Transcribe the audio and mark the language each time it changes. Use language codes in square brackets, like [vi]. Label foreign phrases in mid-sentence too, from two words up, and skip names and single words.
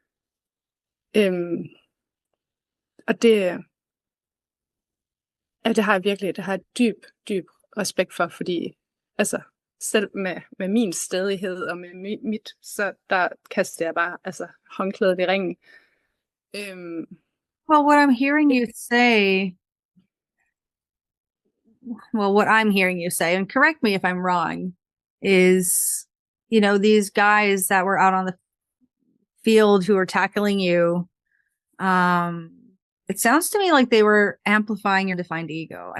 [da] Og det har jeg dyb respekt for, fordi altså, selv med min stædighed og med mit, så der kaster jeg bare håndklædet i ringen. [en] Well, what I'm hearing you say, and correct me if I'm wrong, is, these guys that were out on the field who were tackling you, it sounds to me like they were amplifying your defined ego.